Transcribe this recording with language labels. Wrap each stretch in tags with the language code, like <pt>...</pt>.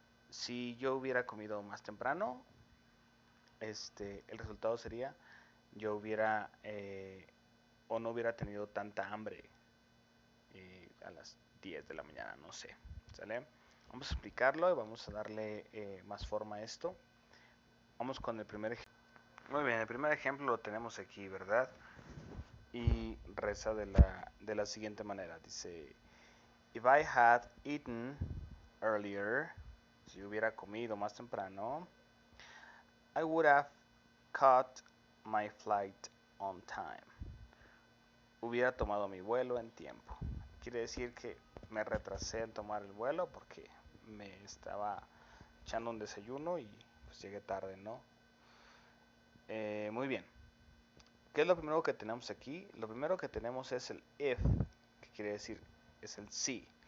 <es>Si yo hubiera comido más temprano, el resultado sería, yo hubiera o no hubiera tenido tanta hambre a las 10 de la mañana, no sé. ¿Sale? Vamos a explicarlo y vamos a darle más forma a esto. Vamos con el primer ejemplo. Muy bien, el primer ejemplo lo tenemos aquí, ¿verdad? Y reza de la siguiente manera.</es> <en>Dice, if I had eaten earlier,</en> <es>si hubiera comido más temprano,</es> <en>I would have caught my flight on time.</en> <es>Hubiera tomado mi vuelo en tiempo. Quiere decir que me retrasé en tomar el vuelo porque me estaba echando un desayuno y pues llegué tarde, ¿no? Muy bien. ¿Qué es lo primero que tenemos aquí? Lo primero que tenemos es el if, que quiere decir es el si.</es>